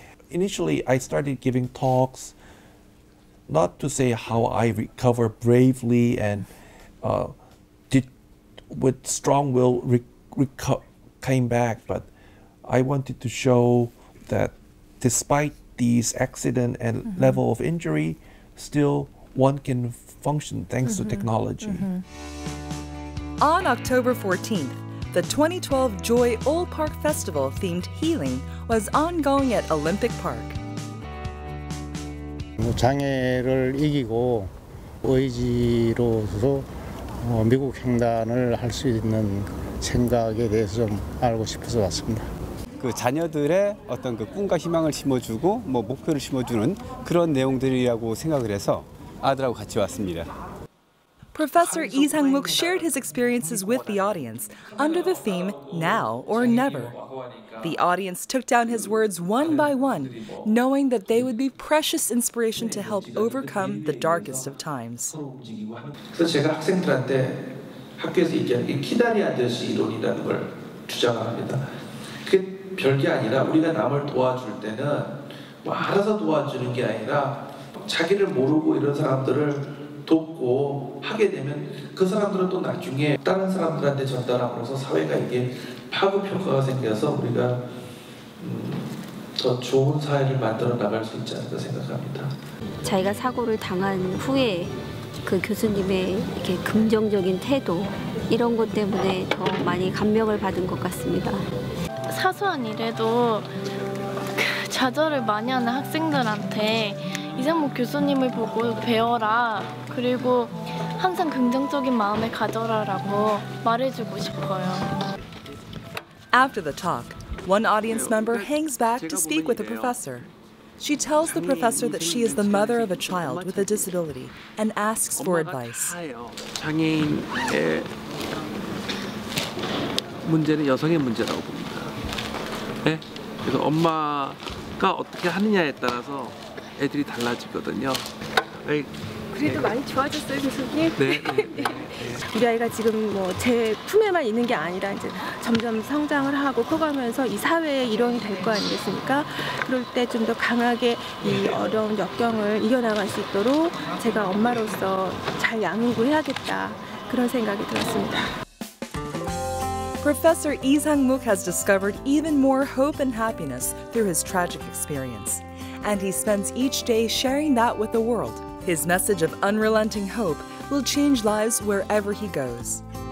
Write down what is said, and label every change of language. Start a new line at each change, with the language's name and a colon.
English: Initially, I started giving talks not to say how I recover bravely and did with strong will came back, but I wanted to show that despite these accident and level of injury, still one can function thanks to technology. On October 14th, the 2012 Joy Old Park Festival themed Healing was ongoing at Olympic Park.
Korean: 장애를 이기고 의지로서 미국 횡단을 할 수 있는 생각에 대해서 좀 알고 싶어서 왔습니다. 그 자녀들의 어떤 그 꿈과 희망을 심어주고 뭐 목표를 심어주는 그런 내용들이라고 생각을 해서 아들하고 같이 왔습니다.
English: Professor Lee Sang-mook shared his experiences with the audience under the theme Now or Never. The audience took down his words one by one, knowing that they would be precious inspiration to help overcome the darkest of times.
Korean: 그래서 제가 학생들한테 학교에서 얘기하는 키다리 아저씨 이론이라는 걸 주장합니다. 그게 별게 아니라 우리가 남을 도와줄 때는 뭐 알아서 도와주는 게 아니라 자기를 모르고 이런 사람들을 돕고 하게 되면 그 사람들은 또 나중에 다른 사람들한테 전달함으로써 사회가 이게 파급 효과가 생겨서 우리가 더 좋은 사회를 만들어 나갈 수 있지 않을까 생각합니다. 자기가 사고를 당한 후에 그 교수님의 이렇게 긍정적인 태도 이런 것 때문에 더 많이 감명을 받은 것 같습니다. 사소한 일에도 좌절을 많이 하는 학생들한테 이상목 교수님을 보고 배워라. 그리고 항상 긍정적인 마음을 가져라라고 말해주고 싶어요.
English: After the talk, one audience member hangs back to speak with the professor. She tells the professor that she is the mother of a child with a disability and asks for advice.
Korean: 장애인의 문제는 여성의 문제라고 봅니다. 네? 그래서 엄마가 어떻게 하느냐에 따라서 애들이 달라지거든요. 그래도 많이 좋아졌어요, 교수님. 네. 우리 아이가 지금 뭐 제 품에만 있는 게 아니라 이제 점점 성장을 하고 커가면서 이 사회의 일원이 될 거 아니겠습니까? 그럴 때 좀 더 강하게 이 어려운 역경을 이겨나갈 수 있도록 제가 엄마로서 잘 양육해야겠다 그런 생각이 들었습니다.
English: Professor Lee Sang-mook has discovered even more hope and happiness through his tragic experience, and he spends each day sharing that with the world. His message of unrelenting hope will change lives wherever he goes.